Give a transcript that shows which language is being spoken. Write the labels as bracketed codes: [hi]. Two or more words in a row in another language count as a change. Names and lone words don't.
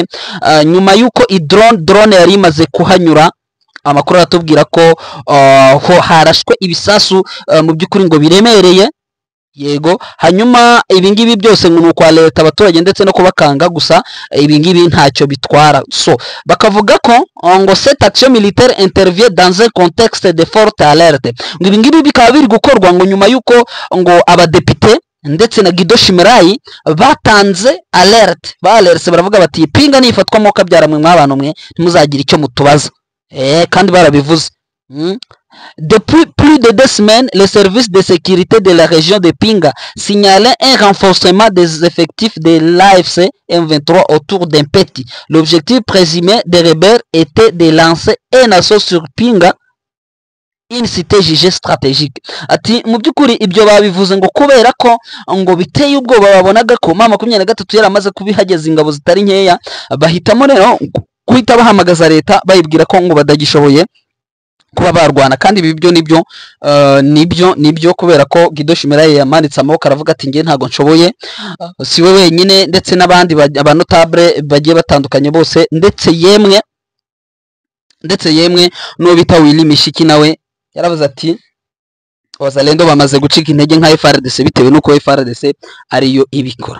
[rw] Nyuma yuko drone yari imaze kuhanyura, amakuru atubwira ko harashwe ibisasu mu by'ukuri ngo biremereye. Yego, hanyuma ibingibi byose ngo nuko leta abaturage ndetse no kubakanga, gusa ibingibi ntacyo bitwara. So bakavuga ko ngo [fr] cette action militaire intervient dans un contexte de forte alerte. [rw] Ngo ibingibi bikaba biri gukorwa ngo nyuma yuko ngo abadepite ndetse na Guido Shimerayi batanze alerte, baravuga bati pinga nifatwa mo kabyara mwe mw'abantu mwe ntimuzagira icyo mutubaza. Kandi barabivuze. [fr] Depuis plus de 2 semaines, les services de sécurité de la région de Pinga signalaient un renforcement des effectifs de l'AFC M23 autour d'Empeti. L'objectif présumé des rebelles était de lancer un assaut sur Pinga, une cité jugée stratégique. [rw] Ati mu by'ukuri ibyo babivuze ngo kubera ko ngo biteye ubwoba, babonaga ko mama 23 yaramaze kubihageza ingabo zitari nkeya, bahitamo rero guhita bahamagaza leta bayibwira ko ngo badagishoboye kuba barwana. Kandi ibi byo nibyo kubera ko Guido Shimerayi yamanitse amaboko aravuga ati ngiye ntago nshoboye, si we wenyine ndetse n'abandi abanotable bagiye batandukanye bose, ndetse yemwe no bita Willy Mishiki nawe yaravuze ati Wazalendo bamaze gucika intege nka FARDC bitewe nuko FARDC ariyo ibikora.